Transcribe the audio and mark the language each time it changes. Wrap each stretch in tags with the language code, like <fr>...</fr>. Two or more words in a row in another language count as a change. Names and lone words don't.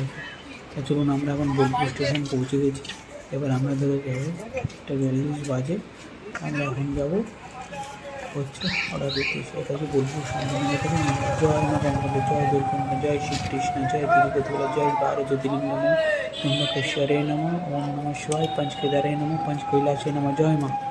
<bn>তা চলুন, আমরা এখন বোলপুর স্টেশন পৌঁছে গেছি। এবার আমরা ধরে যাবো, 1:42 বাজে, আমরা এখন যাবো হচ্ছে অর্ডার দিতে। এটা হচ্ছে বোলপুর শান্তিনিকেতন। জয় মা গঙ্গা, জয় দুর্গা, জয় শ্রীকৃষ্ণ, জয় তিরুপতি, জয় 12 জ্যোতির্লিঙ্গ নমঃ,</bn> <sa>त्र्यंबकेश्वरे नमः, ओम नमः शिवाय, पंचकेदारे नमः, पंचकैलासे नमः। जय माँ।</sa>